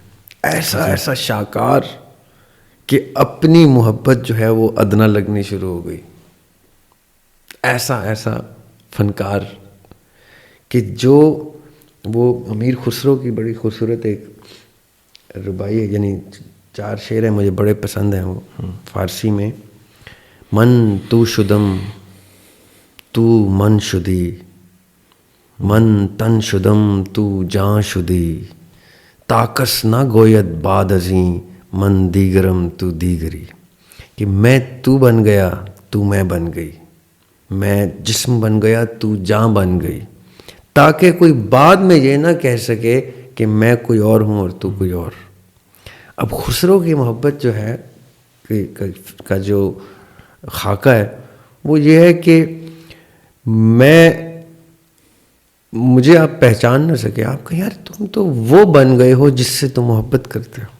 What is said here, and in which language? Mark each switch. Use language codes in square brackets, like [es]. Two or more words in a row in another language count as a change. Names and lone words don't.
[ur] ایسا ایسا شاہکار کہ اپنی محبت جو ہے وہ ادنا لگنی شروع ہو گئی. ایسا ایسا فنکار کہ جو وہ امیر خسرو کی بڑی خوبصورت ایک ربائی ہے, یعنی 4 شعر ہیں مجھے بڑے پسند ہیں وہ فارسی میں. [fa] من تو شدم تو من شدی, من تن شدم تو جان شدی, تاکس نہ گوید بعد ازیں من دیگرم تو دیگری. [ur] کہ میں تو بن گیا تو میں بن گئی, میں جسم بن گیا تو جان بن گئی, تاکہ کوئی بعد میں یہ نہ کہہ سکے کہ میں کوئی اور ہوں اور تو کوئی اور. اب خسرو کی محبت جو ہے کا جو خاکہ ہے وہ یہ ہے کہ مجھے آپ پہچان نہ سکے, آپ کہیں یار تم تو وہ بن گئے ہو جس سے تم محبت کرتے ہو.